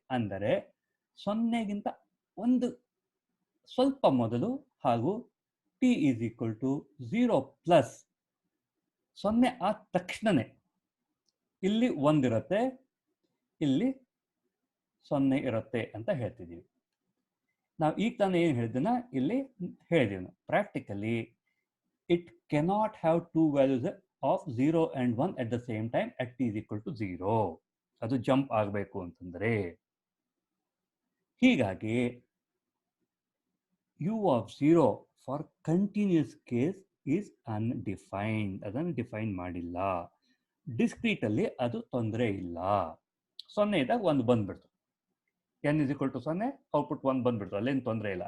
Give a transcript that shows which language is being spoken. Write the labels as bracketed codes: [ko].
[kn] ಅಂದರೆ 0ಗಿಂತ ಒಂದು ಸ್ವಲ್ಪ ಮೊದಲು ಹಾಗೂ T is equal to 0 plus 0 ಆದ ತಕ್ಷಣನೇ ಇಲ್ಲಿ 1 ಇರುತ್ತೆ, ಇಲ್ಲಿ 0 ಇರುತ್ತೆ ಅಂತ ಹೇಳ್ತಿದ್ದೀವಿ. ನಾವು ಈಗ ತಾನೇ ಏನು ಹೇಳಿದ್ದನ್ನ ಇಲ್ಲಿ ಹೇಳಿದೀವಿ ನಾವು. [en] Practically it cannot have two values of 0 and 1 at the same time at t is equal to 0. [kn] ಅದು ಜಂಪ್ ಆಗಬೇಕು ಅಂತಂದ್ರೆ. ಹೀಗಾಗಿ [en] u of 0 for continuous case is undefined. [kn] ಅದನ್ನು ಡಿಫೈನ್ ಮಾಡಿಲ್ಲ. ಡಿಸ್ಕ್ರೀಟ್ ಅಲ್ಲಿ ಅದು ತೊಂದರೆ ಇಲ್ಲ. 0 ಇದ್ದಾಗ 1 ಬಂದ್ಬಿಡ್ತು, [en] n is equal to 0, [kn] output 1 ಬಂದ್ಬಿಡ್ತು, ಅಲ್ಲೇನು ತೊಂದರೆ ಇಲ್ಲ.